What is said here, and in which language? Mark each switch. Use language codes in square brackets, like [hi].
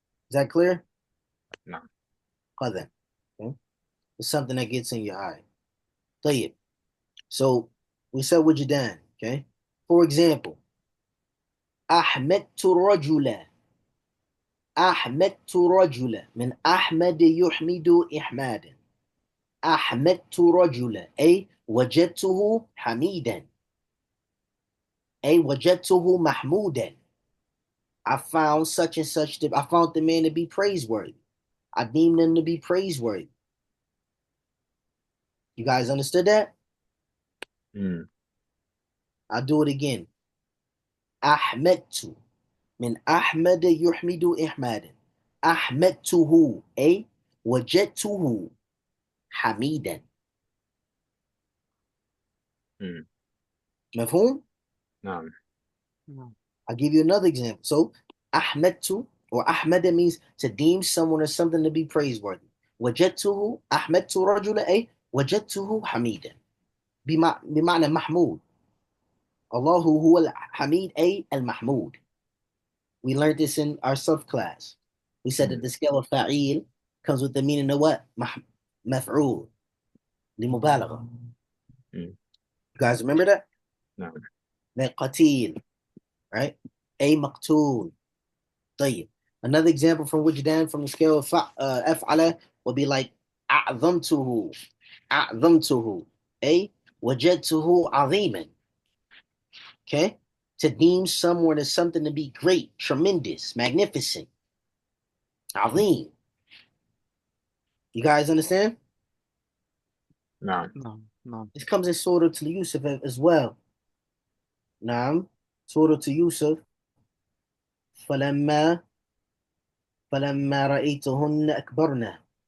[en] Is that clear? No. Qadan. Okay. It's something that gets in your eye. طيب. So we said what you done. Okay. For example, [ar] أحمدت رجلا. أحمدت رجلا من أحمد يحمد إحمادا. أحمدت رجلا أي وجدته حميدا أي وجدته محمودا. [en] I found such and such. I found the man to be praiseworthy. I deemed him to be praiseworthy. You guys understood that? Mm, I'll do it again. [ar] أحمدت من أحمد يحمد إحمادا. أحمدته أي وجدته حميدا. mm. مفهوم؟ نعم. نعم. [en] I'll give you another example. So, Ahmedtu or Ahmeda means to deem someone or something to be praiseworthy. [ar] وجدته أحمدت رجل أي وجدته حميدا. بمعنى محمود. الله هو الحميد أي المحمود. [en] We learned this in our Sarf class. We said that Mm, the scale of fa'il comes with the meaning of what? [ar] مفعول. لمبالغة. mm. [en] You guys remember that? [ar] نعم. [en] Like qatil, right? A maqtul. طيب. Another example from Wujdan from the scale of أفعل would be like أعظمته. [ar] أعظمته. A وجدته عظيما. Okay? [en] To deem someone as something to be great, tremendous, magnificent. [ar] عظيم. [en] You guys understand? [ar] نعم. نعم نعم. [en] This comes in Surah to Yusuf as well. [ar] نعم. Surah to Yusuf. فلما فلما رأيتهن أكبرنا.